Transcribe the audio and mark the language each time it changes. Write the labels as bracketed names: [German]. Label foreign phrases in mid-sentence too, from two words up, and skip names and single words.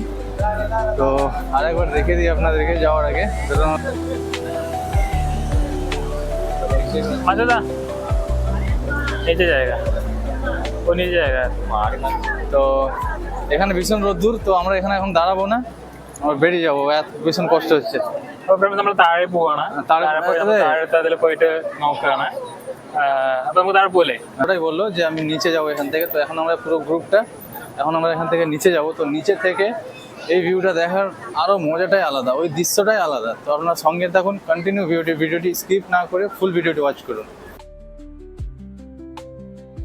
[Bangla] তো আরেকবার দেখে দিই আপনাদেরকে যাওয়ার আগে। মজাদা এই যে জায়গা, ও নিয়ে জায়গা। তো এখানে ভীষণ রোদ্দুর, তো আমরা এখানে এখন দাঁড়াবো না, আমরা বেরিয়ে যাবো, এত ভীষণ কষ্ট হচ্ছে। [Malayalam] നമ്മൾ താഴെ പോവാണ്, তাহলে പോയിട്ട് നോക്കുകയാണ്। അപ്പൊ നമുക്ക് താഴെ പോലെ [Bangla] ওটাই বললো যে আমি নিচে যাবো এখান থেকে। তো এখন আমরা পুরো গ্রুপটা এখন আমরা এখান থেকে নিচে যাব। তো নিচে থেকে এই ভিউটা দেখার আরও মজাটাই আলাদা, ওই দৃশ্যটাই আলাদা। তো আপনার সঙ্গে থাকুন, কন্টিনিউ ভিডিওটি স্কিপ না করে ফুল ভিডিওটি ওয়াচ করুন।